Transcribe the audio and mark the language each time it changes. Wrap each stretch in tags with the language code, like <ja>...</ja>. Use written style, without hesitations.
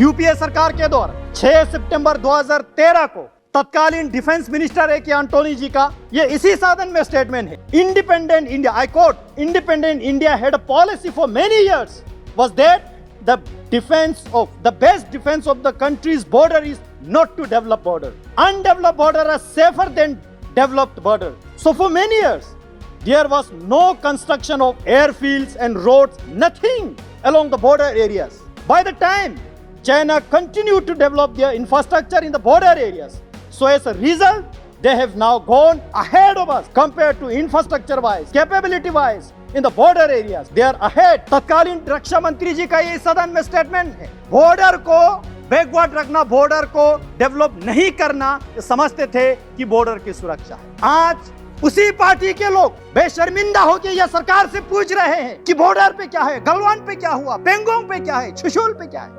<hi>UPA सरकार के दौरान 6 सितंबर 2013 को तत्कालीन डिफेंस मिनिस्टर है कि एंटोनी जी का ये इसी साधन में स्टेटमेंट है,</hi> <en>Independent India, I quote, independent India had a policy for many years was that the defence of the best defence of the country's border is not to develop border. Undeveloped border are safer than developed border. So for many years, there was no construction of airfields and roads, nothing along the border areas. By the time China continued to develop their infrastructure in the border areas, so as a result, they have now gone ahead of us compared to infrastructure-wise, capability-wise. In the border areas, they are ahead.</en> <hi>तत्कालीन रक्षा मंत्री जी का ये सदन में statement है, border को backward रखना, border को डेवलप नहीं करना, समझते थे कि बॉर्डर की सुरक्षा है। आज उसी पार्टी के लोग बेशर्मिंदा होकर यह सरकार से पूछ रहे हैं कि बॉर्डर पे क्या है, गलवान पे क्या हुआ, पेंगोंग पे क्या है, चुशुल पे क्या है।</hi>